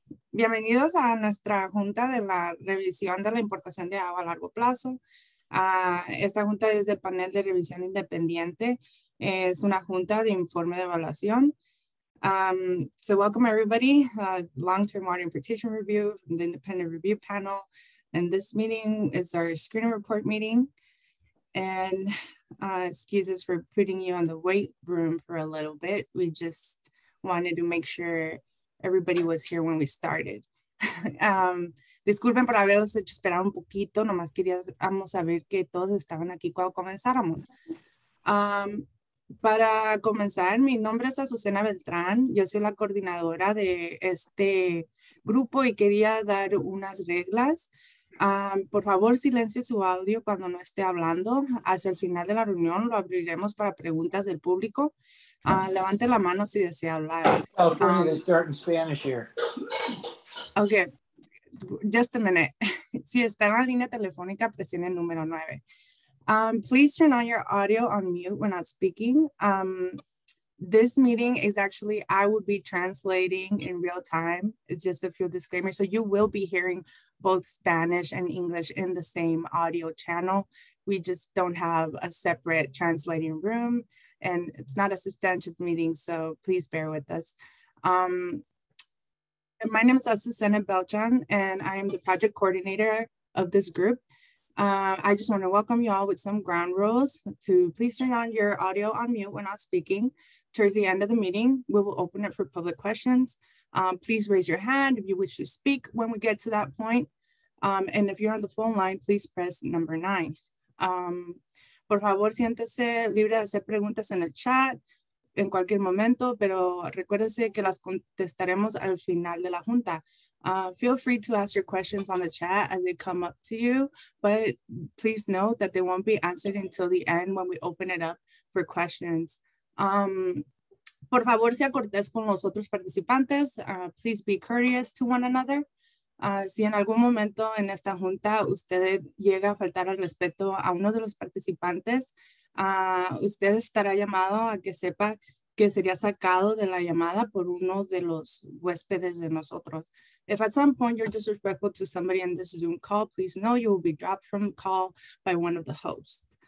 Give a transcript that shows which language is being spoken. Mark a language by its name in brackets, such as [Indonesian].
[Spanish] Bienvenidos a nuestra junta de la revisión de la importación de agua a largo plazo. Esta junta es del panel de revisión independiente. Es una junta de informe de evaluación. [English] So welcome everybody, long-term water importation review from the independent review panel. And this meeting is our screening report meeting. And excuses for putting you on the wait room for a little bit. We just wanted to make sure everybody was here when we started. [Spanish] Disculpen por haberlos hecho esperar un poquito, nomás queríamos saber que todos estaban aquí cuando comenzáramos. Para comenzar, mi nombre es Azucena Beltrán, yo soy la coordinadora de este grupo y quería dar unas reglas. Por favor, silencie su audio cuando no esté hablando. Hacia el final de la reunión lo abriremos para preguntas del público. Levante la mano si desea hablar. [English] California, they start in Spanish here. Okay, just a minute. [Spanish] Si está en la línea telefónica, presione el número 9. [English] Please turn on your audio on mute when not speaking. This meeting is actually, I will be translating in real time. It's just a few disclaimers. So you will be hearing both Spanish and English in the same audio channel. We just don't have a separate translating room, and it's not a substantive meeting, so please bear with us. My name is Azucena Beltrán, and I am the project coordinator of this group. I just want to welcome you all with some ground rules to please turn on your audio on mute when not speaking. Towards the end of the meeting, we will open it for public questions. Please raise your hand if you wish to speak when we get to that point. And if you're on the phone line, please press number 9. [Spanish] Por favor, siéntese libre de hacer preguntas en el chat en cualquier momento, pero recuérdese que las contestaremos al final de la junta. [English] Feel free to ask your questions on the chat as they come up to you, but please note that they won't be answered until the end when we open it up for questions. [Spanish] Por favor, sea cortés con los otros participantes. [English] Please be courteous to one another. [Spanish] Si en algún momento en esta junta usted llega a faltar al respeto a uno de los participantes, usted estará llamado a que sepa que sería sacado de la llamada por uno de los huéspedes de nosotros. [English] If at some point you're disrespectful to somebody in this Zoom call, please know you will be dropped from the call by one of the hosts.